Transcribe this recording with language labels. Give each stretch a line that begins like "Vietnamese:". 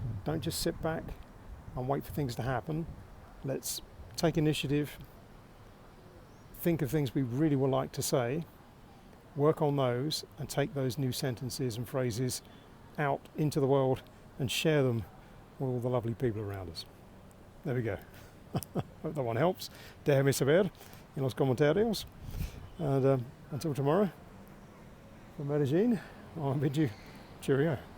English: Don't just sit back and wait for things to happen. Let's take initiative, think of things we really would like to say, work on those, and take those new sentences and phrases out into the world and share them with all the lovely people around us. There we go. Hope that one helps.
Spanish: Déjame saber en los comentarios.
English: And until tomorrow, from Medellin, I'll bid you cheerio.